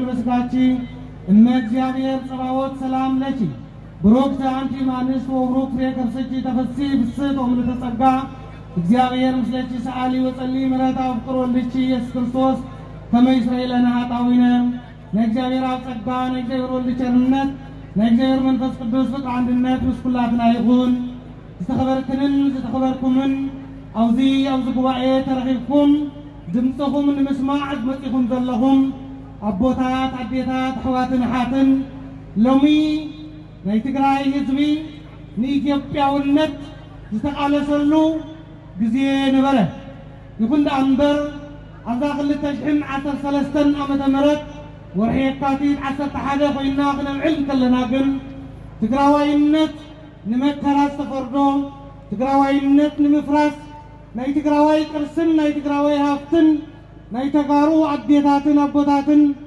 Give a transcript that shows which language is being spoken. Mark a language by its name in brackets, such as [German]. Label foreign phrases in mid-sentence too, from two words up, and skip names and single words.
[Geez] በሥጋኪ እመ እግዚአብሔር ጸባዖት ሰላም ለኪ ብሩክት አንቲ እምአንስት ወብሩክ ፍሬ ከርሥኪ ተፈሥሒ ፍስሕት ወምልዕተ ጸጋ እግዚአብሔር ምስለኪ ሰአሊ ወጸልዪ ምሕረተ አፍቅሮ ወልድኪ ኢየሱስ ክርስቶስ ከመ ይስረይ ለነ ኃጣውኢነ [Tigrinya] ነእግዚአብሔር አብ ጸጋ ነእግዚአብሔር ወልድ ቸርነት ነእግዚአብሔር መንፈስ ቅዱስ ፍቅር አንድነት ምስ ኩላትና ይኹን። ዝተኸበርክንን ዝተኸበርኩምን ኣብዚ ጉባኤ ተረኺብኩም ድምፅኹም ንምስማዕ መጺኹም ዘለኹም ኣቦታት ኣዴታት ኣሕዋትን ኣሓትን ሎሚ ናይ ትግራይ ህዝቢ ንኢትዮጵያውነት ዝተቃለሰሉ ጊዜ ነበረ። ይኹን ደኣ እምበር ኣብዛ 2013 ዓመተ ምህረት ወርሒ የካቲት 11 ኮይና ክነምዕል ከለና ግን ትግራዋይነት ንመከራ ዝተፈርዶ ትግራዋይነት ንምፍራስ ናይ ትግራዋይ ቅርስን ናይ ትግራዋይ ሃብትን ናይ ተጋሩ ኣዴታትን ኣቦታትን